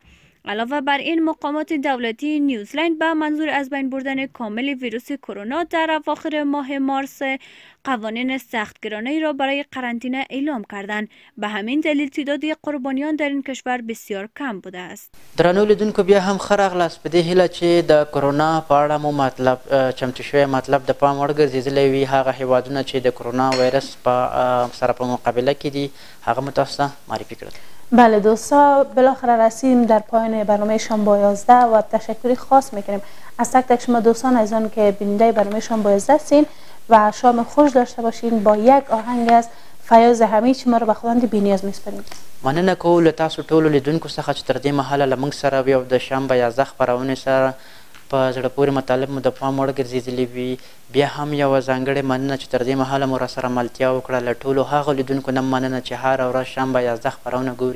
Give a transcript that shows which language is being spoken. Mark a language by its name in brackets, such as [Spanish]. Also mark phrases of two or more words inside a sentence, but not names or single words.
[Persian] علاوه بر این، مقامات دولتی نیوزلند به منظور از بین بردن کامل ویروس کرونا در اواخر ماه مارس قوانین سختگیرانه‌ای را برای قرنطینه اعلام کردند. به همین دلیل تعداد قربانیان در این کشور بسیار کم بوده است. [Pashto] درنو لیدونکو بیا هم ښه راغلاست په دې هیله چې د کرونا په اړه مو مطلب چمتو شوی مطلب د پام وړ ګرځېدلی وي. هغه هیوادونه چې د کرونا ویروس سره په مقابله کې دي هغه مو تاسو ته معرفي کړل. [Persian] بله دوستا، بالاخره رسیدیم در پایان برنامه شنبه 11 و تشکری خاص میکنیم از تک تک شما دوستان عزیزان که بیننده برنامه شنبه 11 هستین و شام خوش داشته باشین. با یک آهنگ از فیاض حمید شما رو به خداوند بی‌نیاز میسپاریم. [Pashto] مننه کوو له تاسو ټولو لیدونکو څخه چې تر دې مهاله له موږ سره وي او د شنبه 11 خپرونې سره په زړه پورې مطالب مو د پام وړ ګرځېدلي وي. بیا هم یوه ځانګړې مننه چې تر دې مهاله مو راسره ملتیا وکړه. له ټولو هغو لیدونکو نه مننه چې هره ورځ شنبه 11 خپرونه ګوري.